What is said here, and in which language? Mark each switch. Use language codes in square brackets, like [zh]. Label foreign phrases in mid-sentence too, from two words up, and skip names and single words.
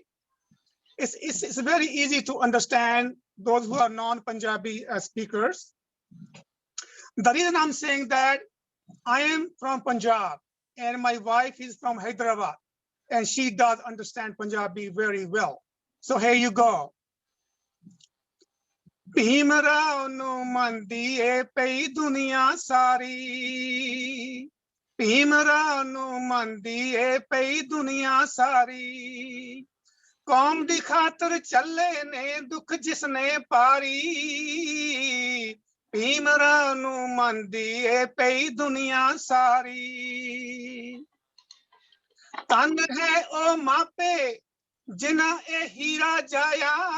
[en] It's very easy to understand those who are non-Punjabi speakers. The reason I'm saying that, I am from Punjab and my wife is from Hyderabad and she does understand Punjabi very well. So here you go. [pa] ਭੀਮਰਾਓ ਨੂੰ ਮੰਨਦੀ ਏ ਪਈ ਦੁਨੀਆ ਸਾਰੀ. ਭੀਮਰਾਓ ਨੂੰ ਮੰਨਦੀ ਏ ਪਈ ਦੁਨੀਆ ਸਾਰੀ. ਕੌਮ ਦੀ ਖ਼ਾਤਰ ਚਲੇ ਨੇ ਦੁਖ ਜਿਸਨੇ ਪਾਰੀ ਭੀਮਰਾਓ ਨੂੰ ਮੰਨਦੀ ਏ ਪਈ ਦੁਨੀਆ ਸਾਰੀ ਤਨ ਹੈ ਓ ਮਾਪੇ ਜਿਨ੍ਹਾਂ ਏ ਹੀਰਾ ਜਾਇਆ